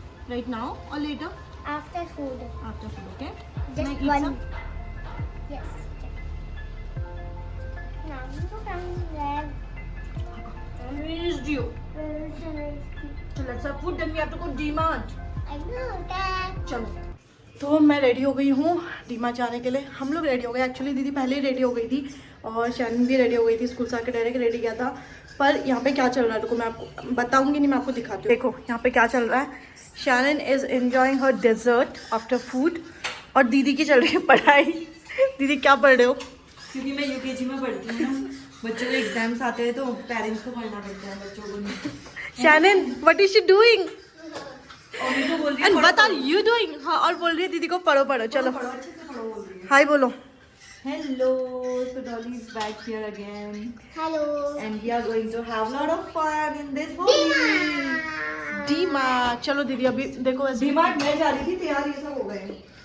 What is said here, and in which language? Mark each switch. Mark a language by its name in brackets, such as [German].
[English] Right now or later? After food. After food, okay? Can I Just eat one. some? Yes. Now you go down there. I missed you. Where is the ice cream? So let's have food, then we have to go D-Mart. I know that. [Hindi] चलो, तो मैं ready हो गई हूँ डीमार्ट जाने के लिए। हम लोग रेडी हो गए, एक्चुअली दीदी पहले ही रेडी हो गई थी और शैनन भी रेडी हो गई थी। स्कूल से आकर डायरेक्ट रेडी किया था। पर यहाँ पे क्या चल रहा है रुको मैं आपको बताऊंगी, नहीं मैं आपको दिखाती हूँ। देखो यहाँ पे क्या चल रहा है। Shannon [English] is enjoying हर dessert after food [Hindi] और दीदी की चल रही है पढ़ाई। दीदी क्या पढ़ रहे हो? क्योंकि मैं यूकेजी में पढ़ती हूँ ना, बच्चों के एग्जाम्स आते हैं तो पेरेंट्स को पढ़ना पड़ता है, बच्चों को नहीं। [English] Shannon what is she doing [Hindi] और मैं तो बोल रही [English] and [Hindi] हूँ [English] What are you doing? [Hindi] हाँ, और बोल रही है दीदी को पढ़ो पढ़ो। चलो पढ़ो, अच्छे से पढ़ो बोल रही है। हाय बोलो। [English] Hello, so Dolly is back here again Hello. and we are going to have lot of fun in this movie. [Hindi] DMart चलो दीदी। अभी देखो ऐसे डीमार्ट मैं जा रही थी, तैयार ये सब हो गए।